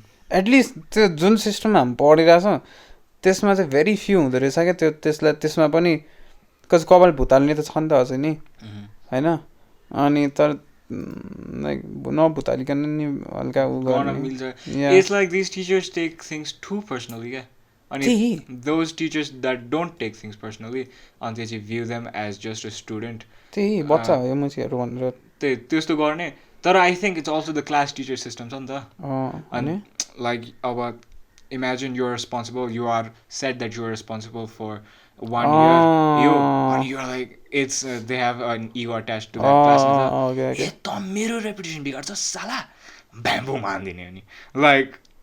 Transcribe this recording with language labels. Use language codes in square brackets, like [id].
[ne] at least त्यो जुन सिस्टममा हामी पढिरहेछ त्यसमा चाहिँ भेरी फ्यु हुँदो रहेछ क्या त्यो त्यसमा पनि कस कपाल भुताल्ने त छ नि त अझै नि होइन अनि तर लाइक नभुतालिकन नि हल्का उ गर्ने [en] it's like these teachers take things too personally क्या अनि those teachers that don't take things personally and they view them as just a student [ne] त्यही बच्चा हो यो मुछीहरू भनेर त्यस्तो गर्ने तर [en] I think it's also the class teacher system [ne] छ नि त अनि [en] like अब imagine you're responsible you are said that you're responsible for 1 year and you're like it's they have an ego attached to that class [ne] ए त मेरो reputation बिगाड्छ साला bamboo मान्दिने अनि [en] like